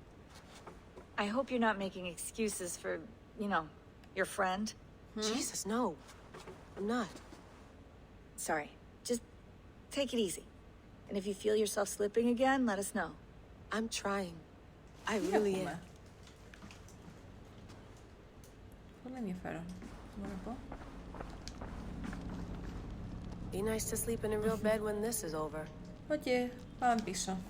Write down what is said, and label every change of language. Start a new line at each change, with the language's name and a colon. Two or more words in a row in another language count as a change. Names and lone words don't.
English: I hope you're not making excuses for, you know, your friend. Jesus, no. I'm not. Sorry. Just take it easy. And if you feel yourself slipping again, let us know. I'm trying. I really am.
Greek: Πολύ ενδιαφέρον. Μπορώ να πω.
English: Be nice to sleep in a real bed when this is over.
Greek: Οκ, πάμε πίσω.